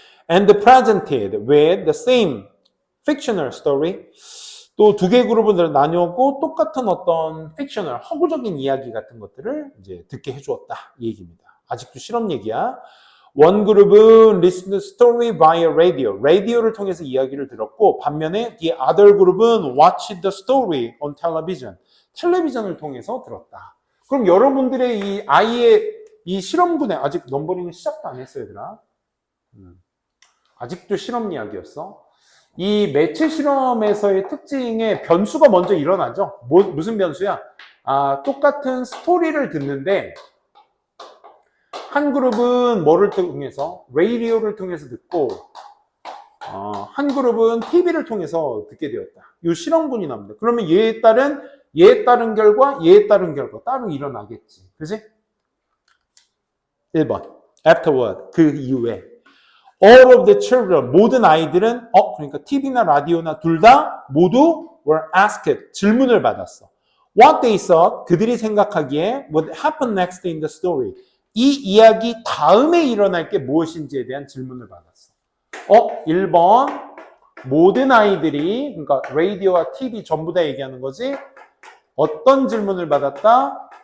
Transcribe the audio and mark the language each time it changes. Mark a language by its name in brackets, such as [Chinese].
[English] And presented with the same fictional story. [Korean] 또 2개 그룹을 나누고 똑같은 어떤 fictional, 허구적인 이야기 같은 것들을 이제 듣게 해주었다. 이 얘기입니다. 아직도 실험 얘기야. 원 그룹은 [English] listened story via radio. [Korean] 라디오를 통해서 이야기를 들었고 반면에 [English] the other 그룹은 watched the story on television. [Korean] 텔레비전을 통해서 들었다. 그럼 여러분들의 이 아이의 이 실험군에 아직 넘버링은 시작도 안 했어요, 얘들아. 아직도 실험 이야기였어. 이 매체 실험에서의 특징의 변수가 먼저 일어나죠. 무슨 변수야? 똑같은 스토리를 듣는데 한 그룹은 뭐를 통해서? 라디오를 통해서 듣고 한 그룹은 TV를 통해서 듣게 되었다. 이 실험군이 나옵니다. 그러면 얘에 따른 결과 따로 일어나겠지. 그지? 1번. Afterward. 그 이후에. [English] All of the children, [Korean] 모든 아이들은, 그러니까 TV나 라디오나 둘 다 모두 [English] were asked, [Korean] 질문을 받았어. [English] What they thought, [Korean] 그들이 생각하기에 [English] would happen next in the story. [Korean] 이 이야기 다음에 일어날 게 무엇인지에 대한 질문을 받았어. 1번, 모든 아이들이, 그러니까 라디오와 TV 전부 다 얘기하는 거지. 어떤 질문을 받았다?